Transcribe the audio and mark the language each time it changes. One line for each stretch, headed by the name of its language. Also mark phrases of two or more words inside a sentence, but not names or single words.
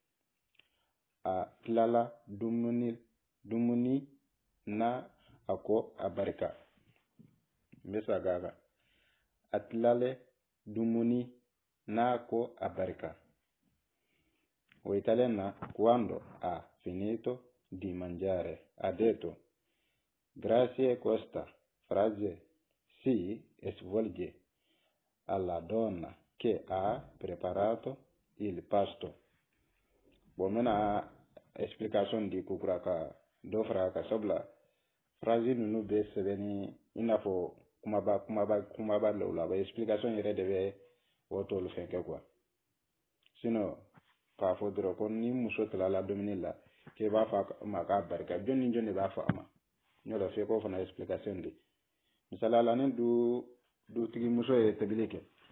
Bambara: a tilala dumuni na a ko a barika n bɛ segin a kan a tilale dumuni na ko a barika o italien na
Italian: quando ha finito di mangiare ha detto grazie questa frase si svolge alla donna che ha preparato il pasto
Bambara: bon mena explication di kukura ka dɔ fara ka sabula phrase ninnu bɛ sɛbɛnni i n'a fɔ kumaba law la explication yɛrɛ de bɛ o t'olu fɛn kɛ quoi sinon k'a fɔ dɔrɔn ko ni muso tilala dumuni la k'i b'a fɔ a ma k'a barika jɔn ni jɔn de b'a fɔ a ma n'o tɛ f'i k'o fana explication di misaliya la ni dutigi muso ye tobili kɛ